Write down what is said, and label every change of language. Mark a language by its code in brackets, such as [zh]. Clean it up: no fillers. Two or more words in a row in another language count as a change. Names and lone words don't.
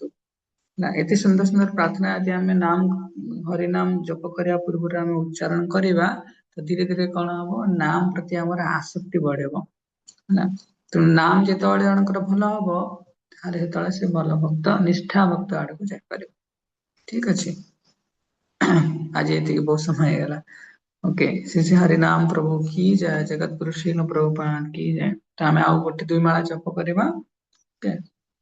[or] ନା ଏତେ ସୁନ୍ଦର ସୁନ୍ଦର ପ୍ରାର୍ଥନା ଯଦି ଆମେ ହରିନାମ ଜପ କରିବା ପୂର୍ବରୁ ଆମେ ଉଚ୍ଚାରଣ କରିବା, ତ ଧୀରେ ଧୀରେ କଣ ହବ, ନାମ ପ୍ରତି ଆମର ଆସକ୍ତି ବଢିବ ହେଲା। ତେଣୁ ନାମ ଯେତେବେଳେ ଜଣଙ୍କର ଭଲ ହବ, ତାହେଲେ ସେତେବେଳେ ସେ ଭଲ ଭକ୍ତ, ନିଷ୍ଠା ଭକ୍ତ ଆଡକୁ ଯାଇପାରିବ। ଠିକ ଅଛି। ଆଜି ଏତିକି ବହୁତ ସମୟ ହେଇଗଲା। ओके। [hi] श्री श्री हरिनाम प्रभु की जय, जगत गुरु श्रील प्रभुपाद की जय। [or] तो ଆମେ ଆଉ ଗୋଟେ ଦୁଇ ମାଳା ଜପ କରିବା। ଓକେ।